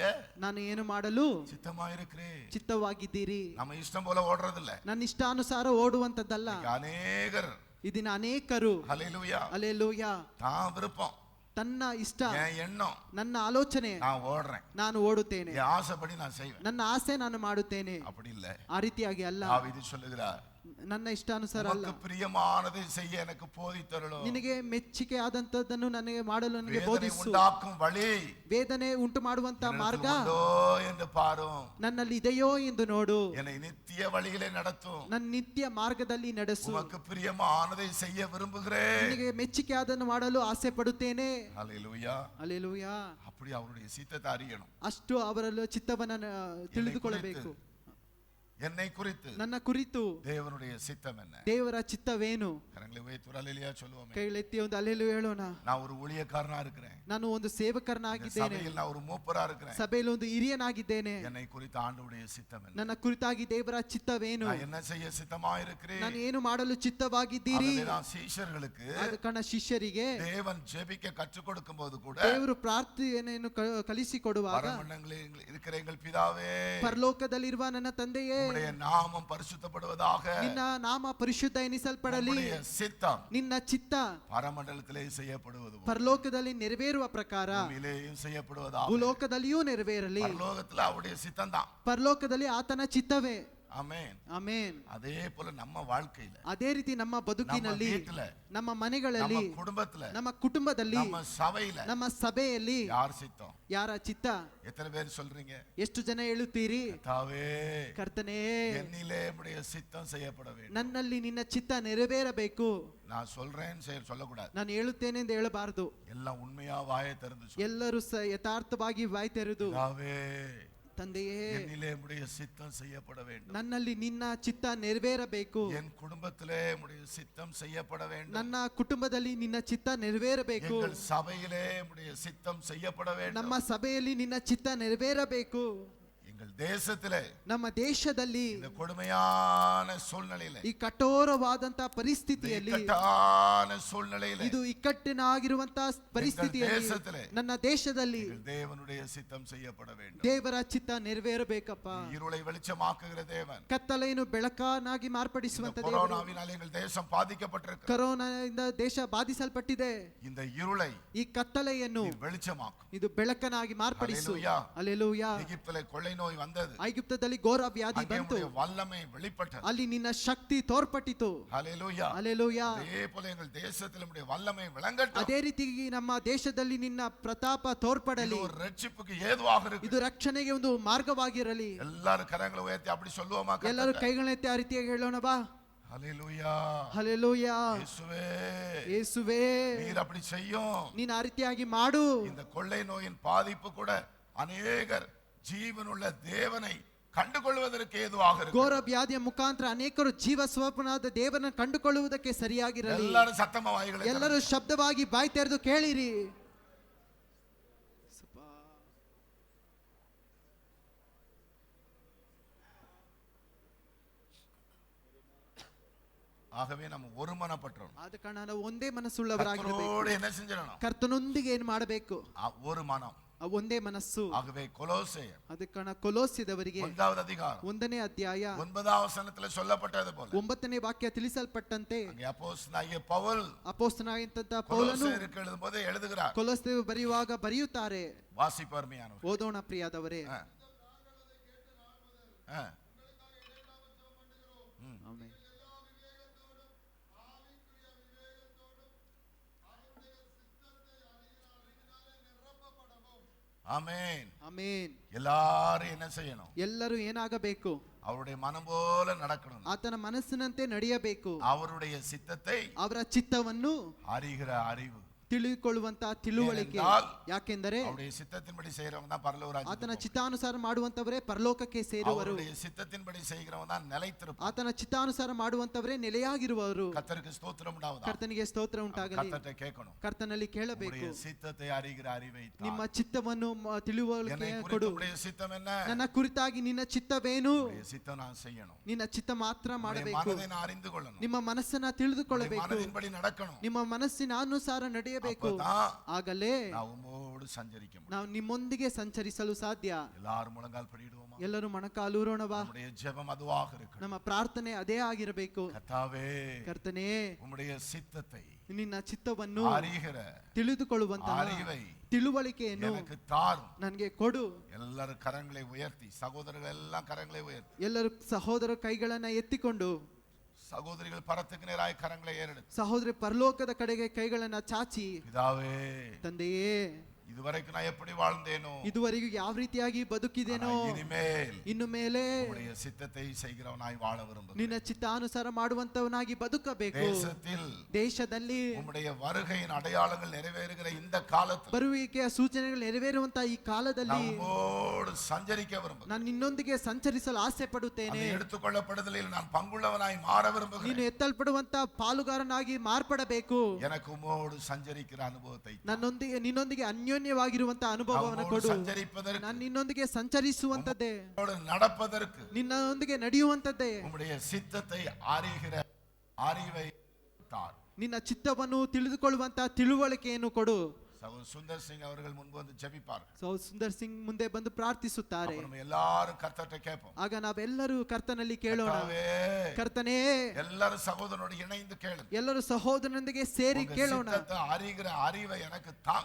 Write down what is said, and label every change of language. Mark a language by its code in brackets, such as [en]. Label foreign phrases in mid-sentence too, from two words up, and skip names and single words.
[kn] ನಾನು ಏನು ಮಾಡಲು [ta] சித்தமாயிருக்கிறேன். [kn] ಚಿತ್ತವಾಗಿದ್ದೀರಿ. [ta] நம்ம இஷ்டம் போல ஓடுறது இல்ல. [kn] ನನ್ನ ಇಷ್ಟಾನುಸಾರ ಓಡುವಂತದ್ದಲ್ಲ. [ta] அநேகர் [kn] ಇದನ್ನ ಅನೇಕರು [ta] ஹல்லேலூயா [kn] ಹಲ್ಲೆಲೂಯಾ [ta] தான் விருப்பம், [kn] ತನ್ನ ಇಷ್ಟ, [ta] என் எண்ணம், [kn] ನನ್ನ ಆಲೋಚನೆ [ta] நான் ஓடுறேன், [kn] ನಾನು ಓಡುತ್ತೇನೆ, [ta] என் ஆசைப்படி நான் செய்வேன். [kn] ನನ್ನ ಆಸೆ ನಾನು ಮಾಡುತ್ತೇನೆ. [ta] அப்படி இல்ல. [kn] ಆ ರೀತಿಯಾಗಿ ಅಲ್ಲ. [ta] தாவீது சொல்லுகிறார், [kn] ನನ್ನ ಇಷ್ಟಾನುಸಾರ ಅಲ್ಲ. [ta] உமக்கு பிரியமானதை செய்ய எனக்கு போதித்தருளும். [kn] ನಿನಗೆ ಮೆಚ್ಚುಗೆ ಆದಂತದ್ದನ್ನು ನನಗೆ ಮಾಡಲು ನನಗೆ [ta] வேதனை [kn] ಬೋಧಿಸು. [ta] உண்டாக்கும் வழி [kn] ವೇದನೆ ಉಂಟು ಮಾಡುವಂತ ಮಾರ್ಗ [ta] என்னிடத்தில் உண்டோ என்று பாரும். [kn] ನನ್ನಲ್ಲಿ ಇದೆಯೋ ಎಂದು ನೋಡು. [ta] என்னை நித்திய வழியிலே நடத்தும். [kn] ನನ್ನ ನಿತ್ಯ ಮಾರ್ಗದಲ್ಲಿ ನಡೆಸು. [ta] உமக்கு பிரியமானதை செய்ய விரும்புகிறேன். [kn] ನಿನಗೆ ಮೆಚ್ಚುಗೆ ಆದನ್ನು ಮಾಡಲು ಆಸೆ ಪಡುತ್ತೇನೆ. [ta] ஹல்லேலூயா. [kn] ಹಲ್ಲೆಲೂಯಾ. [ta] அப்படி அவருடைய சித்தத்தை அறியணும். [kn] ಅಷ್ಟು ಅವರಲ್ಲೂ ಚಿತ್ತವನ್ನ ತಿಳಿದುಕೊಳ್ಳಬೇಕು. [ta] என்னை குறித்து [kn] ನನ್ನ ಕುರಿತು [ta] தேவனுடைய சித்தம் என்ன? [kn] ದೇವರ ಚಿತ್ತವೇನು? [ta] கரங்களை உயர்த்தி ஒரு அல்லேலூயா சொல்லுவோமே. [kn] ಕೈಲೆತ್ತಿ ಒಂದು ಅಲ್ಲೆಲೂಯಾ ಹೇಳೋಣ. [ta] நான் ஒரு ஊழியக்காரனா இருக்கிறேன். [kn] ನಾನು ಒಂದು ಸೇವಕರನಾಗಿದ್ದೇನೆ. [ta] சபையில் நான் ஒரு மூப்பரா இருக்கிறேன். [kn] ಸಭೆಯಲ್ಲಿ ಒಂದು ಹಿರಿಯನಾಗಿದ್ದೇನೆ. [ta] என்னை குறித்து ஆண்டவருடைய சித்தம் என்ன? [kn] ನನ್ನ ಕುರಿತಾಗಿ ದೇವರ ಚಿತ್ತವೇನು? [ta] நான் என்ன செய்ய சித்தமாயிருக்கிறேன்? [kn] ನಾನು ಏನು ಮಾಡಲು ಚಿತ್ತವಾಗಿದ್ದೀರಿ? [ta] ஆகவே நான் சீஷர்களுக்கு [kn] ಆದ ಕಾರಣ ಶಿಷ್ಯರಿಗೆ [ta] தேவன் ஜெபிக்க கற்றுக் கொடுக்கும்போது கூட [kn] ದೇವರು ಪ್ರಾರ್ಥನೆಯನ್ನು ಕಲಿಸಿಕೊಡುವಾಗ, [ta] பரமண்டலங்களில் இருக்கிற எங்கள் பிதாவே, [kn] ಪರಲೋಕದಲ್ಲಿರುವ ನನ್ನ ತಂದೆಯೇ, [ta] உம்முடைய நாமம் பரிசுத்தப்படுவதாக, [kn] ನಿನ್ನ ನಾಮ ಪರಿಶುದ್ಧ ಎನಿಸಲ್ಪಡಲಿ, [ta] உம்முடைய சித்தம் [kn] ನಿನ್ನ ಚಿತ್ತ [ta] பரமண்டலத்திலே செய்யப்படுவது போல [kn] ಪರಲೋಕದಲ್ಲಿ ನೆರವೇರುವ ಪ್ರಕಾರ [ta] பூமியிலேயும் செய்யப்படுவதாக. [kn] ಭೂಲೋಕದಲ್ಲಿಯೂ ನೆರವೇರಲಿ. [ta] பரலோகத்துல அவருடைய சித்தம் தான். [kn] ಪರಲೋಕದಲ್ಲಿ ಆತನ ಚಿತ್ತವೇ. [ta] ஆமென். [kn] ಆಮೆನ್. [ta] அதே போல நம்ம வாழ்க்கையில, [kn] ಅದೇ ರೀತಿ ನಮ್ಮ ಬದುಕಿನಲ್ಲಿ, [ta] நம்ம வீட்டுல, [kn] ನಮ್ಮ ಮನೆಗಳಲ್ಲಿ, [ta] நம்ம குடும்பத்துல, [kn] ನಮ್ಮ ಕುಟುಂಬದಲ್ಲಿ, [ta] நம்ம சபையில [kn] ನಮ್ಮ ಸಭೆಯಲ್ಲಿ [ta] யார் சித்தம்? [kn] ಯಾರ ಚಿತ್ತ? [ta] எத்தனை பேர் சொல்றீங்க? [kn] ಎಷ್ಟು ಜನ ಹೇಳುತ್ತೀರಿ? [ta] கர்த்தாவே, [kn] ಕರ್ತನೇ, [ta] என்னிலே உம்முடைய சித்தம் செய்யப்பட வேண்டும். [kn] ನನ್ನಲ್ಲಿ ನಿನ್ನ ಚಿತ್ತ ನೆರವೇರಬೇಕು. [ta] நான் சொல்றேன்னு சொல்லக்கூடாது. [kn] ನಾನು ಹೇಳುತ್ತೇನೆ ಎಂದು ಹೇಳಬಾರದು. [ta] எல்லாம் உண்மையா வாயை திறந்து சொல்லு. [kn] ಎಲ್ಲರೂ ಯಥಾರ್ಥವಾಗಿ ಬಾಯಿ ತೆರೆದು, [ta] கர்த்தாவே, [kn] ತಂದೆಯೇ, [ta] என்னிலே உம்முடைய சித்தம் செய்யப்பட வேண்டும். [kn] ನನ್ನಲ್ಲಿ ನಿನ್ನ ಚಿತ್ತ ನೆರವೇರಬೇಕು. [ta] என் குடும்பத்திலே உம்முடைய சித்தம் செய்யப்பட வேண்டும். [kn] ನನ್ನ ಕುಟುಂಬದಲ್ಲಿ ನಿನ್ನ ಚಿತ್ತ ನೆರವೇರಬೇಕು. [ta] எங்கள் சபையிலே உம்முடைய சித்தம் செய்யப்பட வேண்டும். [kn] ನಮ್ಮ ಸಭೆಯಲ್ಲಿ ನಿನ್ನ ಚಿತ್ತ ನೆರವೇರಬೇಕು. [ta] எங்கள் தேசத்திலே, [kn] ನಮ್ಮ ದೇಶದಲ್ಲಿ, [ta] இந்த கொடுமையான சூழ்நிலையிலே, [kn] ಈ ಕಠೋರವಾದಂತಹ ಪರಿಸ್ಥಿತಿಯಲ್ಲಿ, [ta] இக்கட்டான சூழ்நிலையிலே, [kn] ಇದು ಇಕ್ಕಟ್ಟಿನಾಗಿರುವಂತಹ ಪರಿಸ್ಥಿತಿಯಲ್ಲಿ, ದೇಶದಲ್ಲಿ, ನನ್ನ ದೇಶದಲ್ಲಿ [ta] எங்கள் தேவனுடைய சித்தம் செய்யப்பட வேண்டும். [kn] ದೇವರ ಚಿತ್ತ ನೆರವೇರಬೇಕಪ್ಪ. [ta] இருளை வெளிச்சமாக்குகிற தேவன். [kn] ಕತ್ತಲೆಯನ್ನು ಬೆಳಕನ್ನಾಗಿ ಮಾರ್ಪಡಿಸುವಂತ ದೇವರು. [ta] கொரோனாவினால் எங்கள் தேசம் பாதிக்கப்பட்டிருக்கிறது. [kn] ಕರೋನಾದಿಂದ ದೇಶ ಬಾಧಿಸಲ್ಪಟ್ಟಿದೆ. [ta] இந்த இருளை [kn] ಈ ಕತ್ತಲೆಯನ್ನು [ta] நீ வெளிச்சமாக்கும். [kn] ಇದು ಬೆಳಕನ್ನಾಗಿ ಮಾರ್ಪಡಿಸು. ಹಲ್ಲೆಲೂಯಾ. ಹಲ್ಲೆಲೂಯಾ. [ta] எகிப்திலே கொள்ளை நோய் வந்தது. [kn] ಐಗುಪ್ತದಲ್ಲಿ ಘೋರ ವ್ಯಾಧಿ [ta] அங்கே [kn] ಬಂತು. [ta] உம்முடைய வல்லமை வெளிப்பட்டது. [kn] ಅಲ್ಲಿ ನಿನ್ನ ಶಕ್ತಿ ತೋರ್ಪಟ್ಟಿತು. [ta] ஹல்லேலூயா. [kn] ಹಲ್ಲೆಲೂಯಾ. [ta] அதே போல எங்கள் தேசத்தில் உம்முடைய வல்லமை விளங்கட்டும். [kn] ಅದೇ ರೀತಿ ನಮ್ಮ ದೇಶದಲ್ಲಿ ನಿನ್ನ ಪ್ರತಾಪ ತೋರ್ಪಡಲಿ. [ta] இது ஒரு ரட்சிப்புக்கு ஏதுவாக இருக்கு. [kn] ಇದು ರಕ್ಷಣೆಗೆ ಒಂದು ಮಾರ್ಗವಾಗಿರಲಿ. [ta] எல்லாரும் கரங்களை உயர்த்தி அப்படி சொல்லுவோமா? [kn] ಎಲ್ಲರೂ ಕೈಗಳನ್ನೆತ್ತಿ ಆ ರೀತಿಯಾಗಿ ಹೇಳೋಣ ಬಾ. [ta] ஹல்லேலூயா. [kn] ಹಲ್ಲೆಲೂಯಾ. [ta] இயேசுவே, [kn] ಯೇಸುವೇ, [ta] நீர் அப்படி செய்யும். [kn] ನೀನು ಆ ರೀತಿಯಾಗಿ ಮಾಡು. [ta] இந்த கொள்ளை நோயின் பாதிப்பு கூட அநேகர் ஜீவனுள்ள தேவனை ಕಂಡುಕೊಳ್ಳುವುದಕ್ಕೆ ಏದುವಾಗ [kn] ಘೋರ ವ್ಯಾಧಿಯ ಮುಖಾಂತರ ಅನೇಕರು ಜೀವ ಸ್ವರೂಪನಾದ ದೇವರನ್ನು ಕಂಡುಕೊಳ್ಳುವುದಕ್ಕೆ ಸರಿಯಾಗಿರಲಿ. ಎಲ್ಲರೂ ಸತ್ತಮವಾಯಿಗಳು, ಎಲ್ಲರೂ ಶಬ್ದವಾಗಿ ಬಾಯಿ ತೆರೆದು ಕೇಳಿರಿ. [ta] ஆகவே நம்ம ஒருமனப்பட்டோம். [kn] ಆದ ಕಾರಣ ನಾವು ಒಂದೇ ಮನಸ್ಸುಳ್ಳವರಾಗಿರಬೇಕು. [ta] ಕರ್ತನೋடு என்ன செஞ்சணும்? [kn] ಕರ್ತನೊಂದಿಗೆ ಏನು ಮಾಡಬೇಕು? [ta] ஒரு மனம், [kn] ಒಂದೇ ಮನಸ್ಸು. [ta] ஆகவே கொலோசையர் [kn] ಅದಕ್ಕೆ ಕಾರಣ ಕೊಲೋಸ್ಯದವರಿಗೆ [ta] 1வது அதிகாரம் [kn] 1ನೇ ಅಧ್ಯಾಯ [ta] 9வது ವಚನದಲ್ಲಿ சொல்லப்பட்டது போல [kn] 9ನೇ ವಾಕ್ಯ ತಿಳಿಸಲ್ಪಟ್ಟಂತೆ [ta] அங்கே அப்போஸ்தலனாகிய பவுல் [kn] ಅಪೊಸ್ತಲನಾಗಿದ್ದಂತ ಪೌಲನು [ta] கொலோசையருக்கு எழுதும்போது எழுதுகிறார். [kn] ಕೊಲೋಸ್ಯರು ಬರೆಯುವಾಗ ಬರೆಯುತ್ತಾರೆ. [ta] வாசிப்பர்மையானவர், [kn] ಓದೋಣ ಪ್ರಿಯಾದವರೇ. ಆಮೆನ್. [ta] ஆமென். [kn] ಆಮೆನ್. [ta] எல்லாரும் என்ன செய்யணும்? [kn] ಎಲ್ಲರೂ ಏನಾಗಬೇಕು? [ta] அவருடைய மனம் போல நடக்கணும். [kn] ಆತನ ಮನಸ್ಸಿನಂತೆ ನಡೆಯಬೇಕು. [ta] அவருடைய சித்தத்தை [kn] ಅವರ ಚಿತ್ತವನ್ನು [ta] அறிகிற அறிவு, [kn] ತಿಳಿದುಕೊಳ್ಳುವಂತ ತಿಳುವಳಿಕೆ. ಯಾಕೆಂದರೆ [ta] அவருடைய சித்தத்தின்படி செய்யறவன் தான் பரலோக ராஜ்யத்துக்கு [kn] ಆತನ ಚಿತ್ತಾನುಸಾರ ಮಾಡುವಂತವರೇ ಪರಲೋಕಕ್ಕೆ ಸೇರುವರು. [ta] அவருடைய சித்தத்தின்படி செய்கிறவன் தான் நிலைத்திருப்பான். [kn] ಆತನ ಚಿತ್ತಾನುಸಾರ ಮಾಡುವಂತವರೇ ನೆಲೆಯಾಗಿರುವರು. [ta] கர்த்தருக்கு ஸ்தோத்திரம் உண்டாவதாக. [kn] ಕರ್ತನಿಗೆ ಸ್ತೋತ್ರ ಉಂಟಾಗಲಿ. [ta] கர்த்தரை கேட்கணும். [kn] ಕರ್ತನಲ್ಲಿ ಕೇಳಬೇಕು. [ta] உம்முடைய சித்தத்தை அறிகிற அறிவை தா. [kn] ನಿಮ್ಮ ಚಿತ್ತವನ್ನು ತಿಳುವಳಿಕೆ [ta] என்னை [kn] ಕೊಡು. [ta] குறித்து உம்முடைய சித்தம் என்ன? [kn] ನನ್ನ ಕುರಿತಾಗಿ ನಿನ್ನ ಚಿತ್ತವೇನು? [ta] உம்முடைய சித்தம் நான் செய்யணும். [kn] ನಿನ್ನ ಚಿತ್ತ ಮಾತ್ರ [ta] உம்முடைய [kn] ಮಾಡಬೇಕು. [ta] மனதை நான் அறிந்து கொள்ளணும். [kn] ನಿಮ್ಮ ಮನಸ್ಸನ್ನ [ta] உம்முடைய [kn] ತಿಳಿದುಕೊಳ್ಳಬೇಕು. [ta] மனதின்படி நடக்கணும். [kn] ನಿಮ್ಮ ಮನಸ್ಸಿನ ಅನುಸಾರ ನಡೆಯಬೇಕು. [ta] அப்பதான் [kn] ಆಗಲೇ [ta] நான் உம்மோடு சஞ்சரிக்க முடியும். [kn] ನಾವು ನಿಮ್ಮೊಂದಿಗೆ ಸಂಚರಿಸಲು ಸಾಧ್ಯ. [ta] எல்லாரும் முழங்கால் படிடுவோமா? [kn] ಎಲ್ಲರೂ ಮೊಣಕಾಲೂರೋಣವಾ? [ta] நம்முடைய ஜெபம் அதுவாக இருக்கணும். [kn] ನಮ್ಮ ಪ್ರಾರ್ಥನೆ ಅದೇ ಆಗಿರಬೇಕು. [ta] கர்த்தாவே, [kn] ಕರ್ತನೇ, [ta] உம்முடைய சித்தத்தை [kn] ನಿನ್ನ ಚಿತ್ತವನ್ನು [ta] அறிகிற [kn] ತಿಳಿದುಕೊಳ್ಳುವಂತಹ [ta] அறிவை [kn] ತಿಳುವಳಿಕೆಯನ್ನು [ta] எனக்கு தாரும். [kn] ನನಗೆ ಕೊಡು. [ta] எல்லாரும் கரங்களை உயர்த்தி, சகோதரர்கள் எல்லாம் கரங்களை உயர்த்தி, [kn] ಎಲ್ಲರೂ ಸಹೋದರ ಕೈಗಳನ್ನ ಎತ್ತಿಕೊಂಡು, [ta] சகோதரிகள் பரத்துக்கு நேராய் கரங்களை ஏறெடுத்து, [kn] ಸಹೋದರಿ ಪರಲೋಕದ ಕಡೆಗೆ ಕೈಗಳನ್ನ ಚಾಚಿ, [ta] பிதாவே, [kn] ತಂದೆಯೇ, [ta] இதுவரைக்கும் நான் எப்படி வாழ்ந்தேனோ, [kn] ಇದುವರೆಗೂ ಯಾವ ರೀತಿಯಾಗಿ ಬದುಕಿದೇನೋ, [ta] ஆனா இனிமேல் [kn] ಇನ್ನು ಮೇಲೆ [ta] உம்முடைய சித்தத்தை செய்கிறவனாய் வாழ விரும்புகிறேன். [kn] ನಿನ್ನ ಚಿತ್ತಾನುಸಾರ ಮಾಡುವಂತವನಾಗಿ ಬದುಕಬೇಕು. [ta] தேசத்தில் [kn] ದೇಶದಲ್ಲಿ [ta] உம்முடைய வருகையின் அடையாளங்கள் நிறைவேறுகிற இந்த காலத்தில் [kn] ಬರುವಿಕೆಯ ಸೂಚನೆಗಳು ನೆರವೇರುವಂತಹ ಈ ಕಾಲದಲ್ಲಿ [ta] நம்மோடு சஞ்சரிக்க விரும்புகிறேன். [kn] ನಾನು ನಿನ್ನೊಂದಿಗೆ ಸಂಚರಿಸಲು ಆಸೆ ಪಡುತ್ತೇನೆ. [ta] அந்த எடுத்துக்கொள்ளப்படுதலில் நான் பங்குள்ளவனாய் மாற [kn] ನೀನು [ta] விரும்புகிறேன். [kn] ಎತ್ತಲ್ಪಡುವಂತ ಪಾಲುಗಾರನಾಗಿ ಮಾರ್ಪಡಬೇಕು. [ta] எனக்கு உம்மோடு சஞ்சரிக்கிற அனுபவத்தை [kn] ನಿನ್ನೊಂದಿಗೆ ಅನ್ಯೋನ್ಯವಾಗಿರುವಂತಹ ಅನುಭವವನ್ನು [ta] நம்மோடு [kn] ಕೊಡು. [ta] சஞ்சரிப்பதற்கு, [kn] ನಾನು ನಿನ್ನೊಂದಿಗೆ ಸಂಚರಿಸುವಂತದ್ದೇ, [ta] உம்மோடு நடப்பதற்கு, [kn] ನಿನ್ನೊಂದಿಗೆ ನಡೆಯುವಂತದ್ದೇ, [ta] உம்முடைய சித்தத்தை அறிகிற அறிவை தார். [kn] ನಿನ್ನ ಚಿತ್ತವನ್ನು ತಿಳಿದುಕೊಳ್ಳುವಂತಹ ತಿಳುವಳಿಕೆಯನ್ನು ಕೊಡು. [ta] சகோதரர் சுந்தர் சிங் அவர்கள் முன்பு வந்து ஜெபிப்பார்கள். [kn] ಸುಂದರ್ ಸಿಂಗ್ ಮುಂದೆ ಬಂದು ಪ್ರಾರ್ಥಿಸುತ್ತಾರೆ. [ta] அப்ப நம்ம எல்லாரும் கர்த்தரை கேட்போம். [kn] ಆಗ ನಾವೆಲ್ಲರೂ ಕರ್ತನಲ್ಲಿ ಕೇಳೋಣ. [ta] கர்த்தாவே, [kn] ಕರ್ತನೇ, [ta] எல்லாரும் சகோதரனோடு இணைந்து கேளுங்க. [kn] ಎಲ್ಲರೂ ಸಹೋದರನೊಂದಿಗೆ ಸೇರಿ [ta] உங்க [kn] ಕೇಳೋಣ. [ta] சித்தத்தை அறிகிற அறிவை எனக்கு தாங்க.